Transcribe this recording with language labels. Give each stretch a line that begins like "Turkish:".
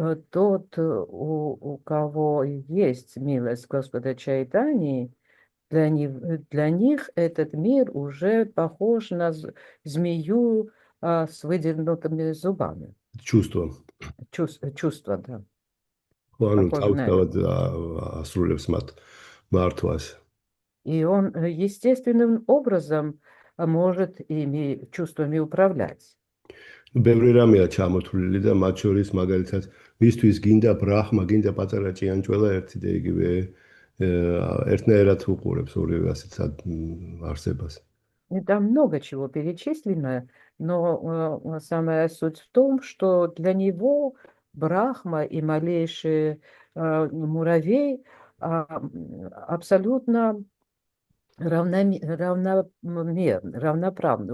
Russian: Тот, у кого есть милость Господа Чайтаньи, для них этот мир уже похож на змею с выдернутыми зубами. Чувство, да.
Georgian: ანუ
Russian: Похоже на это.
Georgian: თავთავად ასრულებს მათ მართვას.
Russian: И он естественным образом может ими чувствами управлять.
Georgian: ბევრი რამეა ჩამოთვლილი და მათ შორის მაგალითად მისთვის გინდა ბრაჰმა, გინდა პატარა ჭიანჭველა ერთი და იგივე ერთნაირად უყურებს ორივე ასეთ არსებას.
Russian: И там много чего перечислено, но самая суть в том, что для него Брахма и малейший муравей абсолютно равноправны.